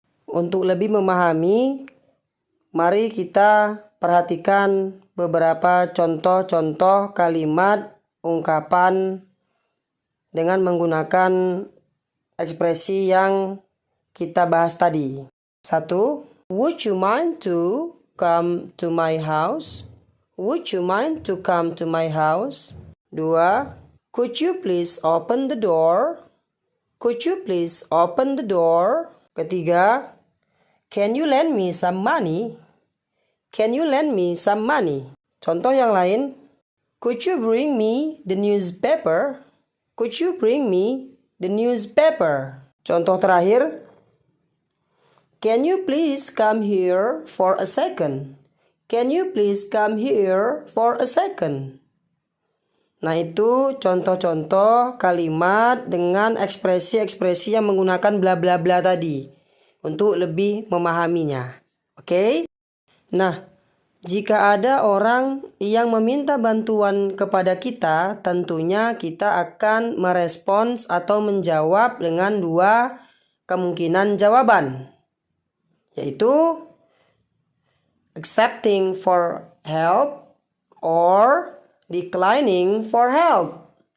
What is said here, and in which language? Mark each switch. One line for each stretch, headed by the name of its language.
Indonesian: Untuk lebih memahami, mari kita perhatikan beberapa contoh-contoh kalimat ungkapan dengan menggunakan ekspresi yang kita bahas tadi. 1.
English: Would you mind to come to my house? Would you mind to come to my house? 2. Could you please open the door? Could you please open the door? 3. Can you lend me some money? Can you lend me some money?
Indonesian: Contoh yang lain.
English: Could you bring me the newspaper? Could you bring me the newspaper?
Indonesian: Contoh terakhir.
English: Can you please come here for a second? Can you please come here for a second?
Indonesian: Nah, itu contoh-contoh kalimat dengan ekspresi-ekspresi yang menggunakan bla bla bla tadi untuk lebih memahaminya. Oke? Nah, jika ada orang yang meminta bantuan kepada kita, tentunya kita akan merespons atau menjawab dengan dua kemungkinan jawaban, yaitu
English: accepting for help or declining for help.